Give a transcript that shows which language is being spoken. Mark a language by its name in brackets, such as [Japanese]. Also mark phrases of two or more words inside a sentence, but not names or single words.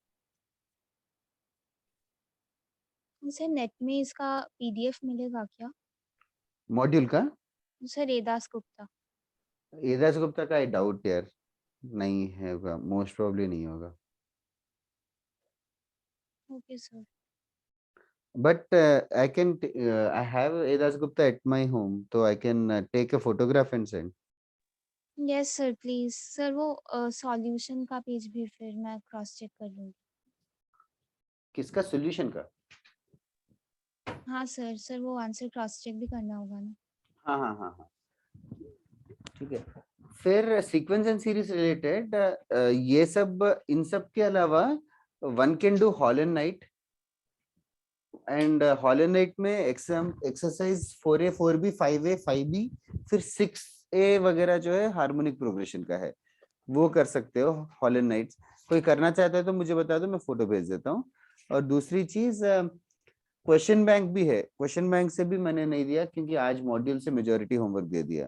[Hindi] सर नेट में इसका पीडीएफ मिलेगा क्या? मॉड्यूल का सर एदास गुप्ता। एदास गुप्ता का [English] I doubt [Hindi] यार, नहीं है, [English] most probably [Hindi] नहीं होगा। [English] okay sir. But I can, I have Edas Gupta at my home, so I can take a photograph and send. yes sir please. [Hindi] सर वो सॉल्यूशन का पेज भी फिर मैं [English] cross check [Hindi] कर लूंगी। किसका? सॉल्यूशन का? हाँ सर, सर वो [English] answer cross check [Hindi] भी करना होगा ना। हाँ हाँ हाँ हाँ, ठीक है। फिर [English] sequence and series related [Hindi] ये सब, इन सब के अलावा [English] one can do [Hindi] हॉल एंड नाइट, एंड हॉल एंड नाइट में एक्सरसाइज 4A 4B 5A 5B फिर 6A वगैरह जो है [English] harmonic progression [Hindi] का है, वो कर सकते हो हॉल एंड नाइट्स। कोई करना चाहता है तो मुझे बता दो, मैं फोटो भेज देता हूँ। और दूसरी चीज [English] question bank [Hindi] भी है, [English] question bank [Hindi] से भी मैंने नहीं दिया क्योंकि आज मॉड्यूल से [English] majority homework [Hindi] दे दिया।